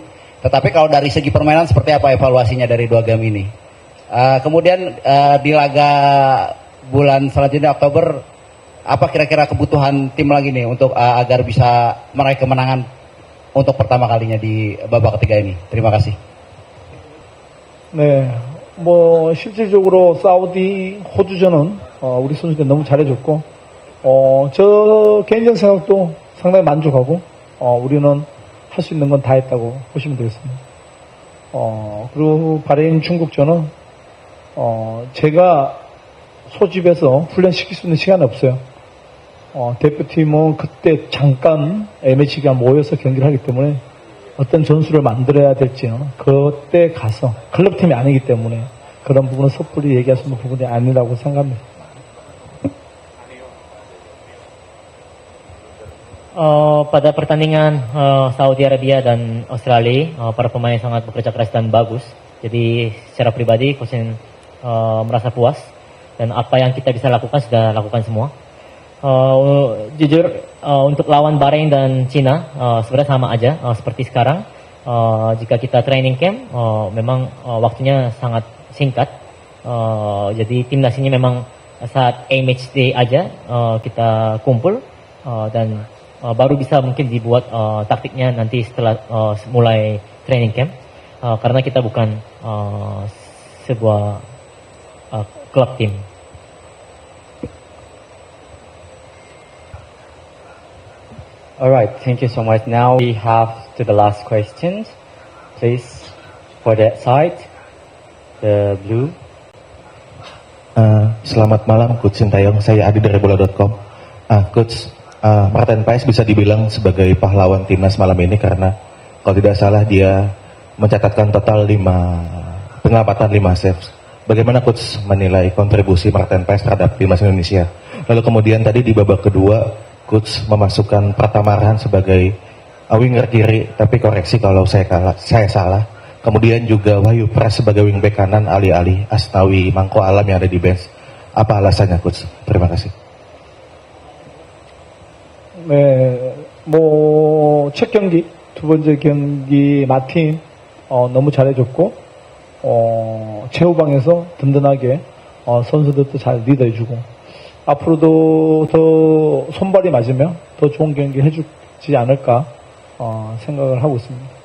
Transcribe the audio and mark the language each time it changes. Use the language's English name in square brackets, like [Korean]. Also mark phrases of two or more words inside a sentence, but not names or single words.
[Indonesian] Tetapi kalau dari segi permainan seperti apa evaluasinya dari 2 game ini? Kemudian di laga bulan selanjutnya Oktober, apa kira-kira kebutuhan tim lagi nih untuk agar bisa meraih kemenangan untuk pertama kalinya di babak ketiga ini? Terima kasih. [Korean] 네, 실질적으로 사우디, 호주전은 우리 선수들이 너무 잘해줬고, 저 개인적 생각도 상당히 만족하고, 우리는 할 수 있는 건 다 했다고 보시면 되겠습니다. 그리고 바레인 중국전은 제가 소집해서 훈련시킬 수 있는 시간이 없어요. 대표팀은 그때 잠깐 M매치 기간 모여서 경기를 하기 때문에 어떤 전술을 만들어야 될지는 그때 가서, 클럽팀이 아니기 때문에 그런 부분은 섣불리 얘기할 수 있는 부분이 아니라고 생각합니다. [Indonesian] Pada pertandingan Saudi Arabia dan Australia, para pemain sangat bekerja keras dan bagus. Jadi secara pribadi, coach merasa puas dan apa yang kita bisa lakukan sudah lakukan semua. Jujur untuk lawan Bahrain dan Cina sebenarnya sama aja seperti sekarang. Jika kita [English] training camp, [Indonesian] memang waktunya sangat singkat. Jadi timnas ini memang saat [English] A-match day [Indonesian] aja kita kumpul dan baru bisa mungkin dibuat taktiknya nanti setelah mulai [English] training camp [Indonesian] karena kita bukan sebuah klub tim. [English] Alright, thank you so much. Now we have to the last questions. Please, for that side, the blue. [Indonesian] Selamat malam, Coach Sintayong. Saya Adi dari bola.com. Coach, Martin Paes bisa dibilang sebagai pahlawan timnas malam ini karena kalau tidak salah dia mencatatkan total 5 penyelamatan 5 saves. Bagaimana Coach menilai kontribusi Martin Paes terhadap timnas Indonesia? Lalu kemudian tadi di babak kedua Coach memasukkan Pratama Arhan sebagai winger kiri, tapi koreksi kalau saya salah. Kemudian juga Wahyu Pras sebagai wingback kanan, alih-alih Asnawi Mangko Alam yang ada di bench. Apa alasannya Coach? Terima kasih. [Korean] 네, 첫 경기, 두 번째 경기 마틴 너무 잘해줬고 최후방에서 든든하게 선수들도 잘 리드해주고 앞으로도 더 손발이 맞으면 더 좋은 경기 해주지 않을까 생각을 하고 있습니다.